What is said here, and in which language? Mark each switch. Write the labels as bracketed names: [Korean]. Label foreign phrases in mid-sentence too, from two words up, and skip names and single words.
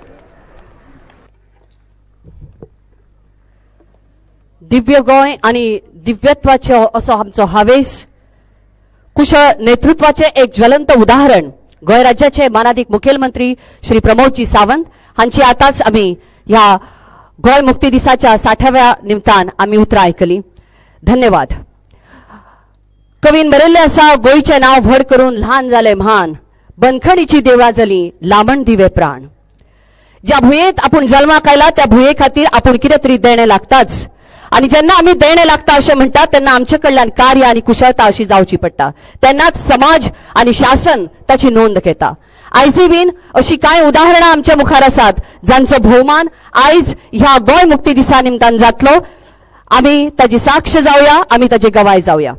[Konkani] दिव्य गोंय आणि दिव्यत्वाचो असो आमचो हावेस, कुशळ नेतृत्वाचे एक ज्वलंत उदाहरण गोंय राज्याचे मानाधिक मुखेलमंत्री श्री प्रमोदजी सावंत हांची आताच आमी ह्या गोंय मुक्ती दिसाच्या 60व्या निमतान आमी उतरां आयकली. धन्यवाद. कवीन बरयल्लें आसा, गोंयचें नांव व्हड करून ल्हान जालें म्हान, बंदखणीची देवळां जालीं लांबण दिवे प्राण. ज्या भुंयेंत आपूण जल्माक आयला त्या भुंये खातीर आपूण कितें तरी देणें लागताच. आणि ज्यांना आम्ही देणे लागता असे म्हणतात त्यांना आमचे कडल्यान कार्य आणि कुशळता अशी जावची पडटा, तेन्नाच समाज आणि शासन त्याची नोंद घेता. आयजी बीन अशी कांय उदाहरणां आमच्या मुखार आसात जांचो भोवमान आयज ह्या गोंय मुक्ती दिसा निमतान जातलो. आमी ताची साक्ष जावया, आमी ताची गवाय जावया.